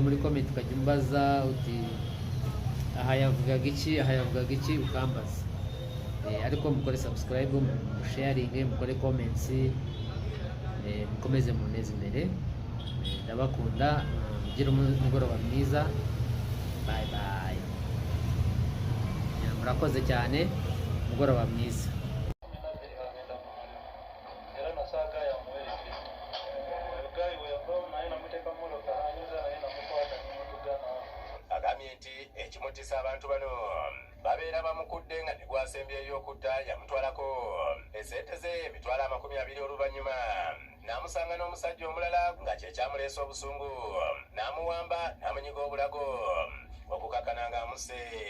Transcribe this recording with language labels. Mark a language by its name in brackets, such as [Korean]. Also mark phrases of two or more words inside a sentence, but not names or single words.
[Kinyarwanda] muri comment ukajya umbaza uti aha yavugaga iki ukambaza ariko mukore subscribe musharinge mukore comments mukomeze muneze imbere ndabakunda mugire umugoroba mwiza [English] bye bye [Kinyarwanda] murakoze cyane umugoroba mwiza [Ganda] ekimutisa abantu bano babeera bamukudde nga negwasembyeyo okutta yamutwalako esente ze emitwalo 20 oluvannyuma n'amusanga n'omusajja omulala nga kyekyamuleesa obusungu n'amuwamba n'amunyiga obulago okukakana nga amuse